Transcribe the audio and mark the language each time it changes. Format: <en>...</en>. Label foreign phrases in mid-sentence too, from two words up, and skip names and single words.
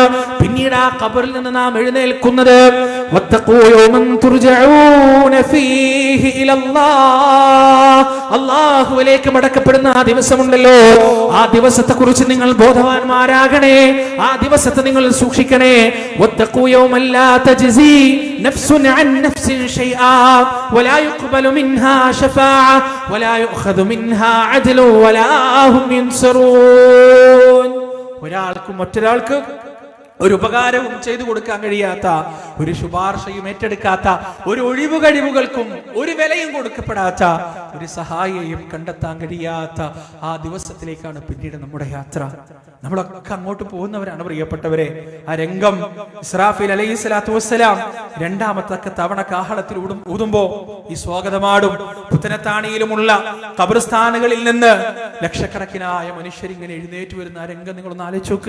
<ml>പിന്നീട് ആ ഖബറിൽ നിന്ന് നാം എഴുന്നേൽക്കുന്നത് അല്ലാഹുവിലേക്ക് മടക്കപ്പെടുന്ന ആ ദിവസമുണ്ടല്ലോ, ആ ദിവസത്തെ കുറിച്ച് നിങ്ങൾ ബോധവാന്മാരാകണേ. ആ ദിവസത്തെ നിങ്ങൾ സൂക്ഷിക്കണേ.</ml> <ar>نفس عن نفس شيئا ولا يقبل منها شفاعة ولا يؤخذ منها عدل ولا هم ينصرون.</ar> <ml>ഒരാൾക്കും മറ്റൊരാൾക്ക് ഒരു ഉപകാരവും ചെയ്തു കൊടുക്കാൻ കഴിയാത്ത, ഒരു ശുപാർശയും ഏറ്റെടുക്കാത്ത, ഒരു ഒഴിവ് കഴിവുകൾക്കും ഒരു വിലയും കൊടുക്കപ്പെടാത്ത, ഒരു സഹായിയെയും കണ്ടെത്താൻ കഴിയാത്ത ആ ദിവസത്തിലേക്കാണ് പിന്നീട് നമ്മുടെ യാത്ര. നമ്മളൊക്കെ അങ്ങോട്ട് പോകുന്നവരാണ് പ്രിയപ്പെട്ടവരെ. ആ രംഗം ഇസ്രാഫീൽ</ml> <ar>عليه الصلاة والسلام</ar> <ml>രണ്ടാമത്തെ തവണ കാഹളത്തിൽ ഊതുമ്പോ ഈ സ്വാഗതമാടും പുത്തനത്താണിയിലുമുള്ള ഖബർസ്ഥാനുകളിൽ നിന്ന് ലക്ഷക്കണക്കിനായ മനുഷ്യരിങ്ങനെ എഴുന്നേറ്റ് വരുന്ന ആ രംഗം നിങ്ങളൊന്ന് ആലോചിച്ച് നോക്ക്.</ml>